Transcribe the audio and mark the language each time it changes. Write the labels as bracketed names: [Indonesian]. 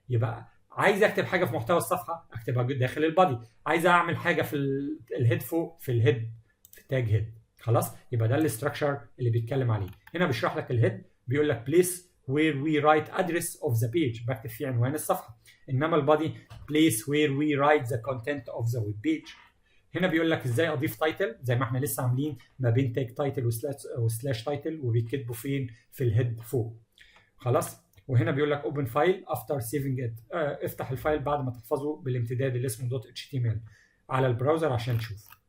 [Arabic] يبقى عايز اكتب حاجه في محتوى الصفحه اكتبها داخل البادي، عايز اعمل حاجه في الهيد فوق في الهيد في تاج هيد. خلاص، يبقى ده الاستراكشر اللي بيتكلم عليه. هنا بيشرح لك الهيد، بيقول لك [English] place where we write address of the page، [Arabic] بكتب فيه عنوان الصفحه. انما البادي [English] place where we write the content of the web page. [Arabic] هنا بيقول لك ازاي اضيف تايتل زي ما احنا لسه عاملين ما بين تاج تايتل وسلاش تايتل، وبيتكتبوا فين؟ في الهيد فوق. خلاص، وهنا بيقول لك [English] open file after saving it، [Arabic] افتح الفايل بعد ما تحفظه بالامتداد اللي اسمه .html على البراوزر عشان تشوف.